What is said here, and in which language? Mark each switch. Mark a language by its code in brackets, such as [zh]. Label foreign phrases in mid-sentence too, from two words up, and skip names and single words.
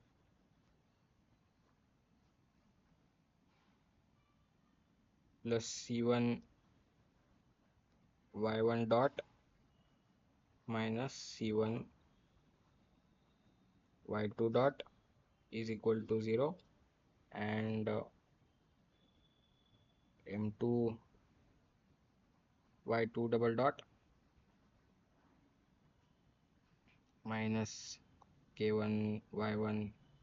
[en] plus c1 y1 dot minus c1 y2 dot is equal to 0, and m2 y2 double dot minus k1 y1